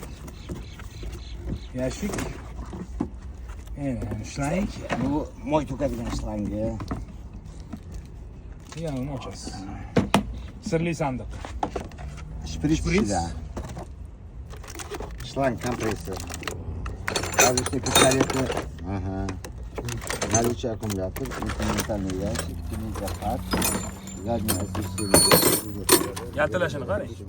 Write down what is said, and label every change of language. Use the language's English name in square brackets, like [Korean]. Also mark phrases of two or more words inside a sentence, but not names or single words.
[Uzbek] Yashik. Shlang. Bu moy to'kadigan shlangi. Yana uni ochasiz. Sirli sandiq. Shpris. Shlang kompressor. [Russian] Различные пистолеты. Ага. Наличие аккумулятор, инструментальный ящик, кинезапад, заднее освещение. [Uzbek] Yaltilashini qarang.